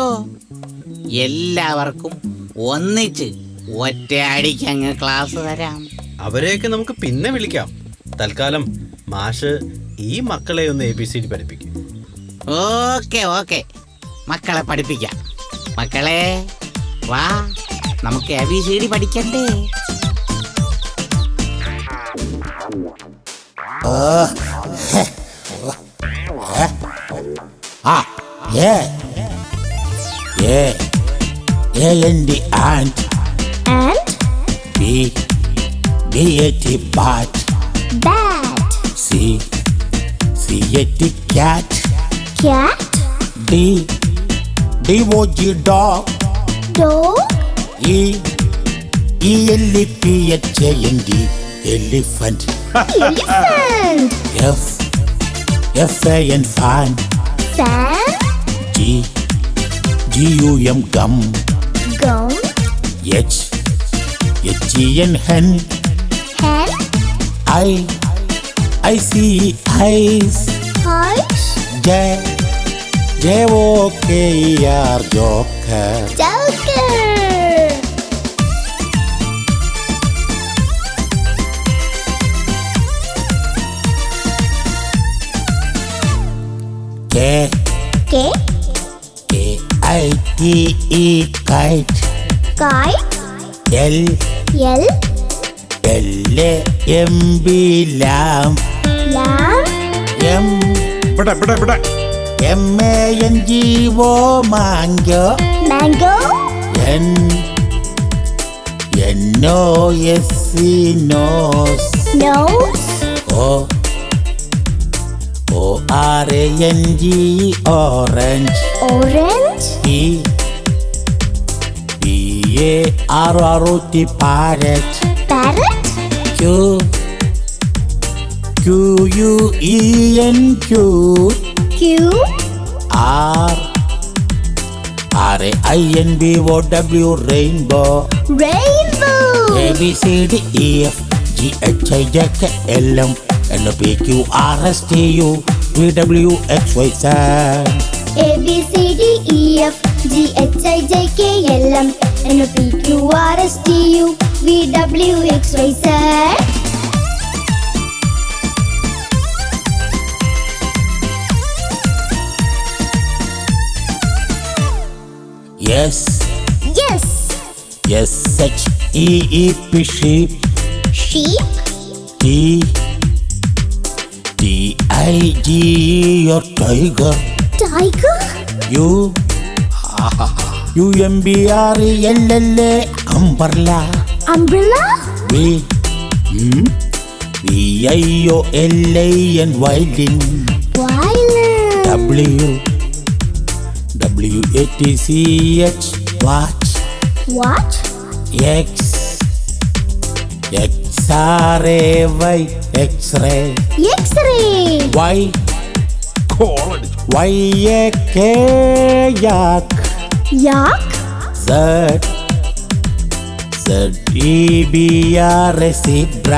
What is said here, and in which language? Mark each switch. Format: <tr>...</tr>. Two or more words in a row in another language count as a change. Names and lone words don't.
<ml>എല്ലാവർക്കും ഒന്നിച്ച് ഒറ്റയടിക്കങ്ങ് ക്ലാസ് തരാം. അവരെയൊക്കെ നമുക്ക് പിന്നെ വിളിക്കാം. തൽക്കാലം മാഷ് ഈ മക്കളെ ഒന്ന് ABCD പഠിപ്പിക്കും. ഓക്കെ, മക്കളെ പഠിപ്പിക്കാം. മക്കളെ വാ, നമുക്ക് ABCD പഠിക്കണ്ടേ?</ml> <en>A-N-D ant. And B-A-T bat. bat. C-A-T cat. Cat. D-O-G dog. Dog. E-L-E-P-H-A-N-D elephant. Elephant. F-A-N fan. Fan. G-U-M gum. Gum. H-E-N hen. Hen. I-C-Eyes. Eyes. J-O-K-E-R joker. Joker. K-I-T-E kite. Kite. L-A-M-B lamb. Lamb. M-A-N-G-O mango. Mango. N-O-S-E nose. Nose. O-R-A-N-G orange. Orange. P-A-R-R-O-T parrot. Parrot. Q-U-E-N-Q. Q. R-A-I-N-B-O-W rainbow. Rainbow. A-B-C-D-E-F-G-H-I-J-K-L-M N-O-P-Q-R-S-T-U V-W-X-Y-Z. A-B-C-D-E-F-G-H-I-J-K-L-M N-O-P-Q-R-S-T-U V-W-X-Y-Z. Yes. Yes. S-H-E-E-P sheep. Sheep. T-I-G your tiger. Tiger. U-M-B-R-E-L-L-A umbrella. Umbrella. V-I-O-L-A-N violin. Violin. W-A-T-C-H watch. Watch. X-R-A-Y X-ray. X-ray. Y-A-K yak. Yak. Z-E-B-R zebra.</en>